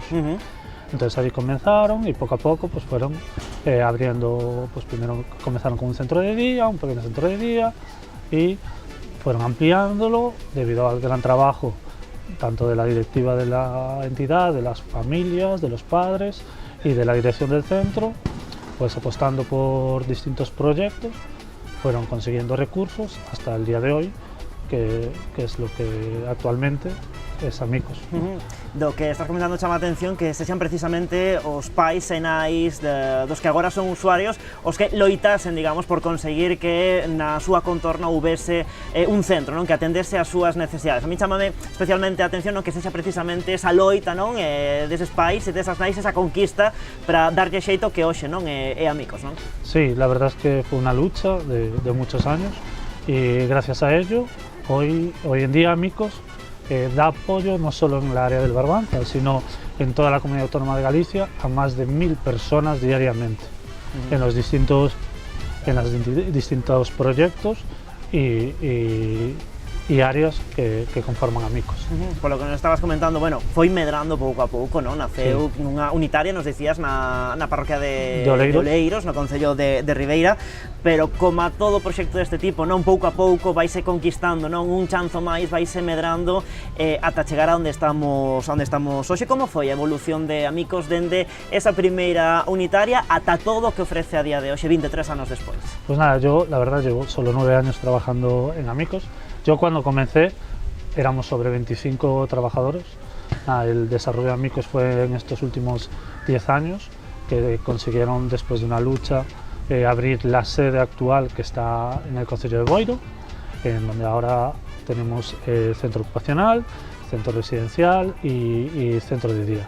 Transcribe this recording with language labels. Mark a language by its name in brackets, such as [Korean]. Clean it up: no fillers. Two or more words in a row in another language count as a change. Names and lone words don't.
[Spanish] Entonces allí comenzaron y poco a poco pues fueron abriendo, pues primero comenzaron con un centro de día, un pequeño centro de día, y fueron ampliándolo debido al gran trabajo tanto de la directiva de la entidad, de las familias, de los padres y de la dirección del centro, pues apostando por distintos proyectos, fueron consiguiendo recursos hasta el día de hoy, que es lo que actualmente es Amicos. [Galician] Do que estás comentando chama a atención que sexan precisamente os pais e nais dos que agora son usuarios os que loitasen, digamos, por conseguir que na súa contorna houvese un centro, non, que atendese as súas necesidades. A mí chamame especialmente a atención non que sexa precisamente esa loita, non, deses pais e desas nais, esa conquista para darlle xeito que hoxe, non, é Amicos, non? [Spanish] Sí, la verdad es que fue una lucha de muchos años y gracias a ello hoy en día Amicos da apoyo no solo en el área del Barbanza, sino en toda la comunidad autónoma de Galicia a más de 1000 personas diariamente en los distintos proyectos y áreas que conforman Amicos. Por lo que nos estabas comentando, bueno, [Galician] foi medrando pouco a pouco, non? Naceu nunha unitaria, nos dicías, na parroquia de Oleiros, no concello de Ribeira, pero como a todo proxecto deste tipo, non, pouco a pouco vaise conquistando, non, un chanzo máis, vaise medrando ata chegar a onde estamos hoxe. Como foi a evolución de Amicos dende esa primeira unitaria ata todo o que ofrece a día de hoxe, 23 anos despois? [Spanish] Pues nada, yo la verdad llevo solo 9 años trabajando en Amicos. Yo cuando comencé éramos sobre 25 trabajadores. El desarrollo de Amicos fue en estos últimos 10 años, que consiguieron, después de una lucha, abrir la sede actual que está en el concello de Boiro, en donde ahora tenemos centro ocupacional, centro residencial y centro de día.